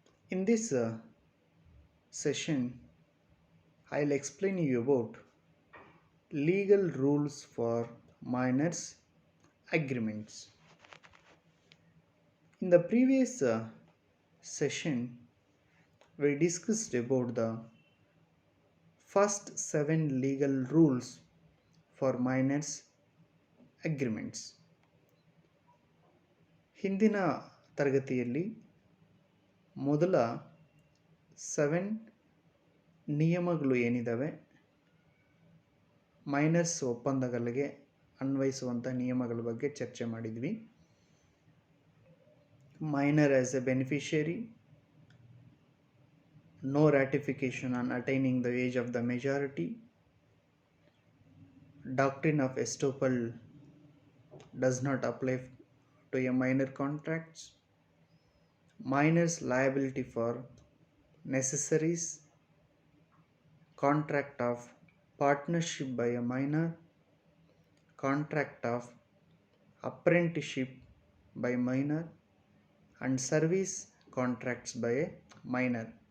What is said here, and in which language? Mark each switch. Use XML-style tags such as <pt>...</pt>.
<en>In this session, I'll explain you about legal rules for minors agreements. In the previous session, we discussed about the first 7 legal rules for minors agreements.</en> <kn>ಹಿಂದಿನ ತರಗತಿಯಲ್ಲಿ ಮೊದಲ 7 ನಿಯಮಗಳು ಏನಿದ್ದಾವೆ minors ಒಪ್ಪಂದಗಳಿಗೆ ಅನ್ವಯಿಸುವಂಥ ನಿಯಮಗಳ ಬಗ್ಗೆ ಚರ್ಚೆ ಮಾಡಿದ್ವಿ.</kn> <en>Minor as a beneficiary, no ratification on attaining the age of the majority, doctrine of estoppel does not apply to a minor contracts, minors liability for necessaries, contract of partnership by a minor, contract of apprenticeship by minor, and service contracts by a minor.</en>